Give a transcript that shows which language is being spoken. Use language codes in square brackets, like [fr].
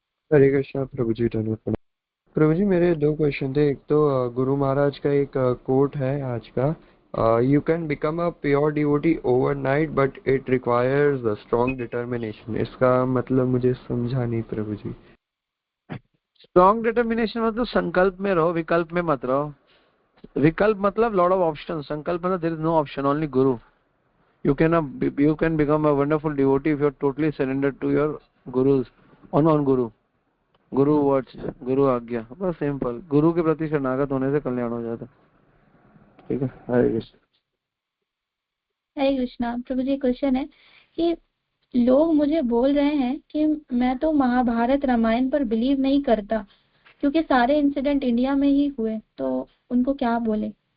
[hi] हरे कृष्णा प्रभु जी, धन्यवाद। प्रभु जी, मेरे 2 क्वेश्चन थे। एक तो गुरु महाराज का एक कोट है आज का, [en] You can become a pure devotee overnight but it requires a strong determination. [hi] इसका मतलब मुझे समझा नहीं प्रभु जी। स्ट्रॉन्ग डिटर्मिनेशन मतलब संकल्प में रहो, विकल्प में मत रहो। विकल्प मतलब [en] lot of option, [hi] संकल्प मतलब [en] There is no option, only guru. You can become a wonderful devotee if you are totally surrendered to your gurus, on guru words, guru agya, [hi] बस सिंपल। गुरु के प्रति शरणागत होने से कल्याण हो जाता। ठीक है, हरे कृष्ण। हरे कृष्णा। प्रभु जी, क्वेश्चन है कि लोग मुझे बोल रहे हैं कि मैं तो महाभारत रामायण पर बिलीव नहीं करता, क्योंकि सारे इंसिडेंट इंडिया में ही हुए, तो उनको क्या बोले?